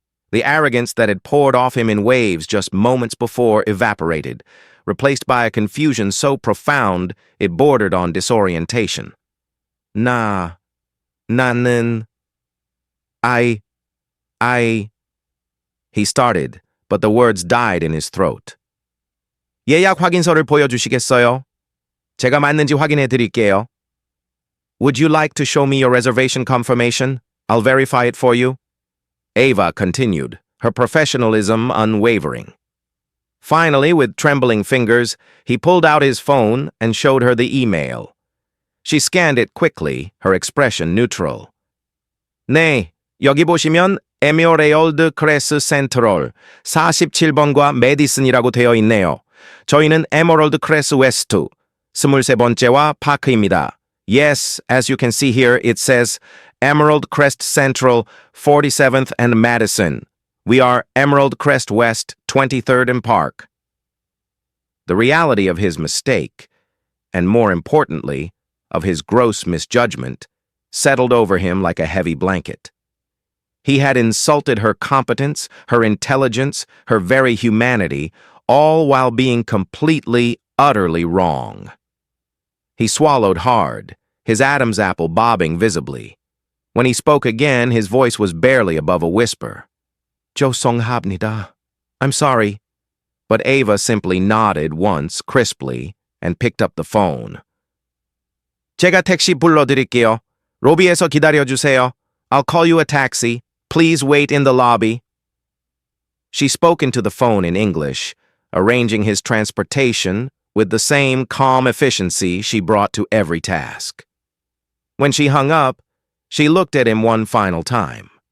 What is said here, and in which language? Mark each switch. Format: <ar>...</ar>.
<en>The arrogance that had poured off him in waves just moments before evaporated, replaced by a confusion so profound it bordered on disorientation.</en> <ko>나는,</ko> <en>I... He started, but the words died in his throat.</en> <ko>예약 확인서를 보여주시겠어요? 제가 맞는지 확인해 드릴게요.</ko> <en>Would you like to show me your reservation confirmation? I'll verify it for you. Ava continued, her professionalism unwavering. Finally, with trembling fingers, he pulled out his phone and showed her the email. She scanned it quickly, her expression neutral.</en> <ko>네, 여기 보시면 에메랄드 크레스 센트럴 47번과 메디슨이라고 되어 있네요. 저희는 에메랄드 크레스 웨스트 23번째와 파크입니다.</ko> <en>Yes, as you can see here, it says Emerald Crest Central, 47th and Madison. We are Emerald Crest West, 23rd and Park. The reality of his mistake, and more importantly, of his gross misjudgment, settled over him like a heavy blanket. He had insulted her competence, her intelligence, her very humanity, all while being completely, utterly wrong. He swallowed hard, his Adam's apple bobbing visibly. When he spoke again, his voice was barely above a whisper.</en> <ko>죄송합니다.</ko> <en>I'm sorry. But Ava simply nodded once, crisply, and picked up the phone.</en> <ko>제가 택시 불러드릴게요. 로비에서 기다려주세요.</ko> <en>I'll call you a taxi. Please wait in the lobby. She spoke into the phone in English, arranging his transportation with the same calm efficiency she brought to every task. When she hung up, she looked at him one final time.</en>